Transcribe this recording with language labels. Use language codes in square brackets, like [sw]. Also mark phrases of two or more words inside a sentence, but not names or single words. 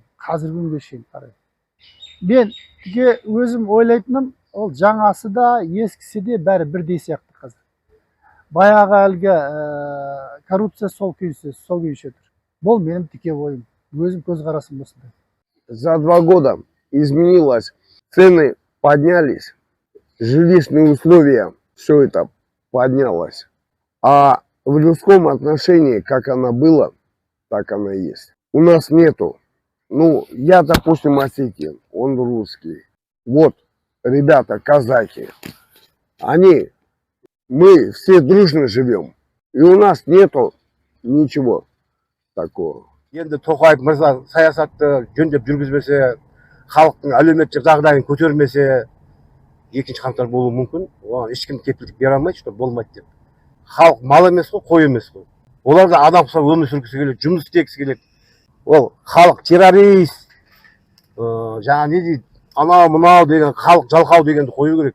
[kk] Қазір күнге шейін қараймын. Мен өзім ойлайтыным, ол жаңасы да, ескісі де бәрі бірдей сияқты қазір. Баяғы әлгі коррупция сол күйінше тұр. Бұл менің тіке ойым. Өзім көзқарасым осындай. [ru] За 2 года изменилось, цены поднялись, жилищные условия, все это поднялось. А в людском отношении, как оно было, так оно и есть. У нас нету. Ну, я, допустим, осетин, он русский. Вот, ребята, казахи, мы все дружно живем. И у нас нету ничего такого. [kk] Енді Тоқаев мырза саясатты жөндеп жүргізбесе, халықтың әлеуметтік жағдайын көтермесе, 2 қаңтар болуы мүмкін. Оған ешкім кепілдік бере алмайды, что болмайды деп. Халық мал емес қой, қой емес қой. Олар да адам құсап өмір сүргісі келеді, жұмыс істегісі келеді. Ол халық террорист, жаңа не дейді, анау мынау деген, халық жалқау дегенді қою керек.